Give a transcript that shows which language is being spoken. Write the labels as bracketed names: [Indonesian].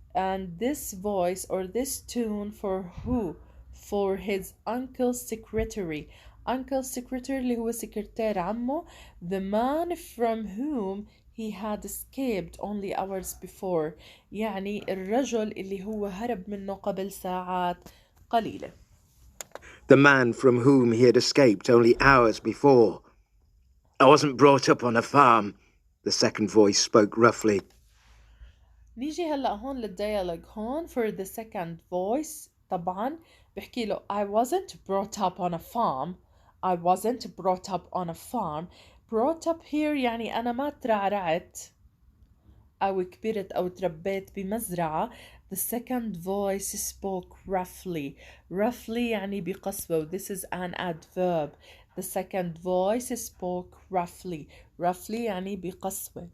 [English] and this voice or this tune for who? for his uncle's secretary. [Arabic] uncle's secretary اللي هو سكرتير عمه. [English] the man from whom he had escaped only hours before. [Arabic] يعني الرجل اللي هو هرب منه قبل ساعات قليلة. [English] The man from whom he had escaped only hours before. I wasn't brought up on a farm, the second voice spoke roughly. [Arabic] نيجي هلأ هون للديالوج. [English] هون for the second voice طبعا بحكي له I wasn't brought up on a farm. I wasn't brought up on a farm. [Arabic] brought up here يعني أنا ما ترعرعت أو كبرت أو تربيت بمزرعة. [English] The second voice spoke roughly يعني بقسوة. This is an adverb. The second voice spoke roughly يعني بقسوة.